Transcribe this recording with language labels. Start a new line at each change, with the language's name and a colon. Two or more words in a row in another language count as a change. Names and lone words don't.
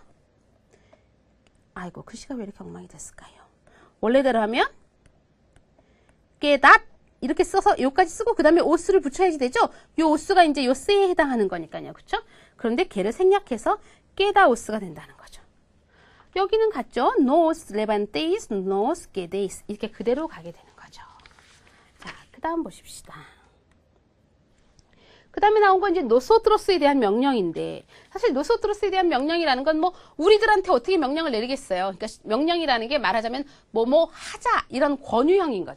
Korean: 아이고, 글씨가 왜 이렇게 엉망이 됐을까요? 원래대로 하면 깨닫 이렇게 써서 요까지 쓰고 그 다음에 오스를 붙여야지 되죠? 요 오스가 이제 요 세에 해당하는 거니까요. 그렇죠? 그런데 걔를 생략해서 깨다오스가 된다는 거죠. 여기는 같죠?
Spanish: nos levantéis, nos quedéis
Korean: 이렇게 그대로 가게 되는 거죠. 자, 그 다음 보십시다. 그 다음에 나온 건 이제 nosotros에 대한 명령인데 사실 nosotros에 대한 명령이라는 건 뭐 우리들한테 어떻게 명령을 내리겠어요. 그러니까 명령이라는 게 말하자면 뭐뭐 하자 이런 권유형인 거죠.